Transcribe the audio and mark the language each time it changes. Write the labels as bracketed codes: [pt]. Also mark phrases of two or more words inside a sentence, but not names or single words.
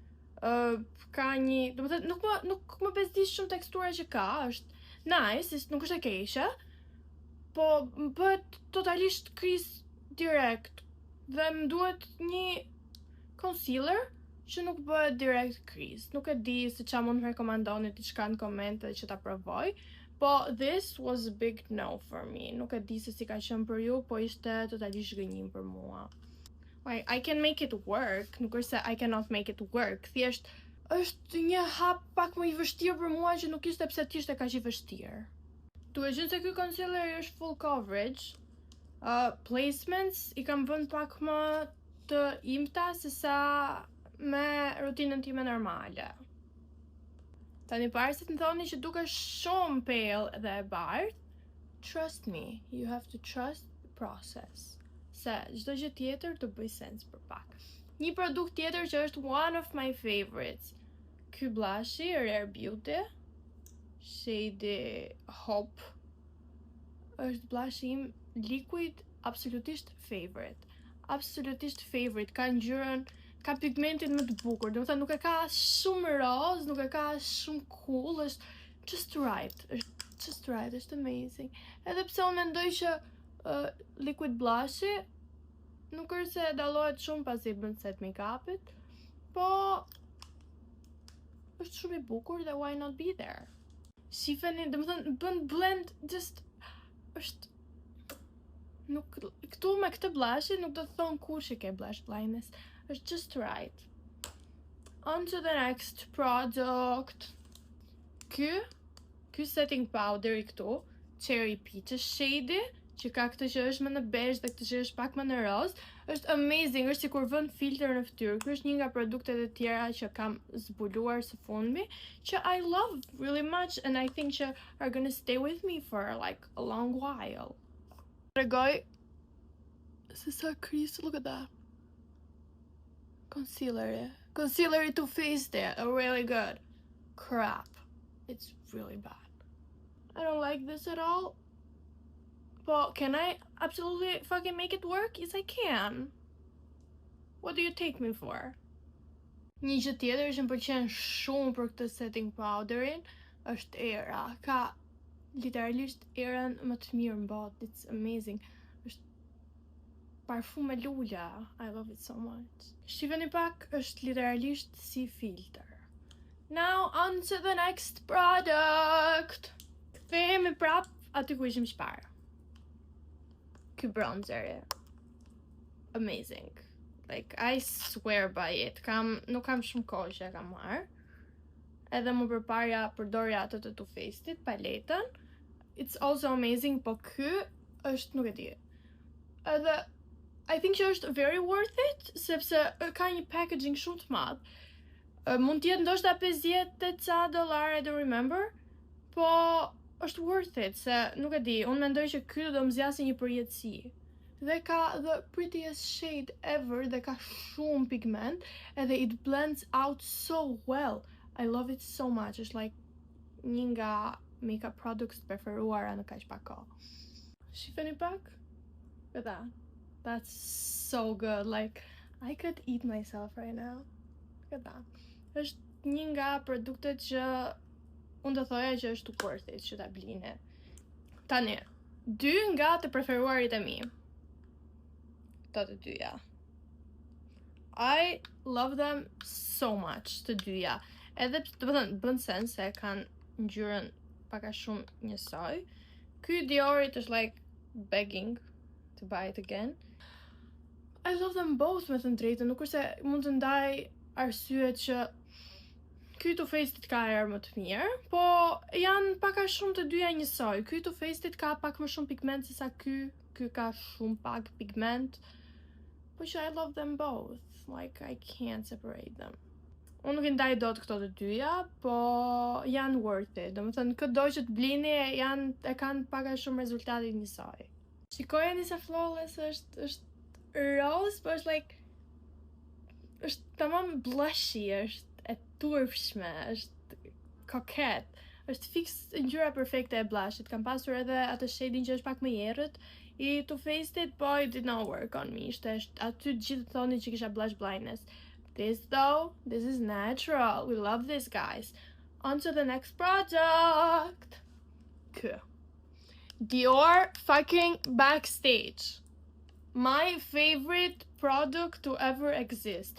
[sq] Ka një, domethënë nuk më bezdis shumë tekstura që ka, është nice, nuk është e keqe, po më bëhet totalisht [en] crease direct [sq] dhe më duhet një concealer që nuk bëhet [en] direct crease. [sq] Nuk e di se çfarë mund të rekomandoni diçka në komente që ta provoj, po [en] this was a big no for me. [sq] Nuk e di se si ka qenë për ju, po ishte totalisht zhgënjim për mua. [en] Like, I can make it work, [sq] nuk është se [en] I cannot make it work, [sq] thjesht është një hap pak më I vështirë për mua që nuk ishte pse t'ishte kaq I vështirë. Duhet qenë se ky concealer është [en] full coverage, [sq] placements I kam vënë pak më të imta se sa me rutinën time normale. Tani parë të më thoni që duke shumë pale dhe e bardhë, [en] trust me, you have to trust the process. [sq] Se çdo gjë tjetër të bëj sens për pak. Një produkt tjetër që është [en] one of my favorites. [sq] Ky blushi Rare Beauty, shade Hope, është blushi im liquid absolutisht favorite. Absolutisht favorite. Ka ngjyrën, ka pigmentin më të bukur. Domethënë nuk e ka shumë roz, nuk e ka shumë cool, është [en] just right. Është just right, [sq] është amazing. Edhe pse unë mendoj që liquid blushi nuk është se dallohet shumë pasi bën set make-upit, po është shumë I bukur dhe [en] why not be there. [sq] Shifeni, domethënë bën blend just është Nuk, këtu me këtë blushi nuk do të thonë kur që ke [en] blush blindness. It's just right. On to the next product. [sq] Ky [en] setting powder [sq] I këtu, Cherry Peaches shade, që ka këtë që është më në beige dhe këtë që është pak më në roz, është amazing, është sikur vën filter në fytyrë. Ky është një nga produktet e tjera që kam zbuluar së fundmi, që [en] I love really much and I think që are gonna stay with me for like a long while. [sq] Tregoj se sa crease, [en] look at that. Concealer Too Faced it, really good. Crap, it's really bad. I don't like this at all. But can I absolutely fucking make it work? Yes, I can. What do you take me for? [sq] Një gjë tjetër që më pëlqen shumë për këtë setting powderin është era. Ka literalisht erën më të mirë në botë. [en] It's amazing. [sq] Është parfum me lula. [en] I love it so much. [sq] Shifeni pak, është literalisht si filter. [en] Now on to the next product. [sq] Kthehemi prap aty ku ishim shparë. Ky bronzer. Amazing. [en] Like, I swear by it. [sq] Nuk kam shumë kohë që kam marrë. Edhe më përparja përdorja atë të Too Faced-it, paletën. [en] It's also amazing, [sq] po ky është, nuk e di. [en] Edhe, I think [sq] që është [en] very worth it, [sq] sepse ka një packaging shumë të madh. Mund t'jetë ndoshta $50 [en] I don't remember, [sq] po është [en] worth it, [sq] se nuk e di, unë mendoj që ky do më zgjasë një përjetësi. Dhe ka [en] the prettiest shade ever, [sq] dhe ka shumë pigment, edhe [en] it blends out so well. I love it so much. [sq] Është like një nga makeup products preferuara në kaq pak kohë. Shifeni pak? [en] Look at that. That's so good. Like, I could eat myself right now. Look at that. [sq] Është një nga produktet që unë do thoja që është [en] worth it [sq] që ta blini. Tani, dy nga të preferuarit e mi. Këto të dyja. [en] I love them so much, [sq] të dyja. Edhe të bën sens se kanë ngjyrën pak a shumë njësoj. Ky Diorit është [en] like begging to buy it again. I love them both, [sq] me thënë drejtën. Nuk është se mund të ndaj arsyet që ky Too Faced ka erë më të mirë, po janë pak a shumë të dyja njësoj. Ky Too Faced ka pak më shumë pigment se sa ky ka shumë pak pigment. Po që [en] I love them both. Like, I can't separate them. [sq] Unë nuk I ndaj dot këto të dyja, po janë [en] worth it. [sq] Domethënë, këdo që të blini e kanë pak a shumë rezultatit njësoj. Shikojeni se flawless është rose, po është like është tamam blushy, është e turpshme, është koket. Është fix ngjyra perfekte e blushit. Kam pasur edhe atë shading që është pak më errët. [en] I Too Faced-it, but it did not work on me. [sq] Aty gjithë thoni që kisha [en] blush blindness. This though, this is natural. We love this, guys. On to the next product. [sq] Kë. [en] Dior fucking Backstage. My favorite product to ever exist.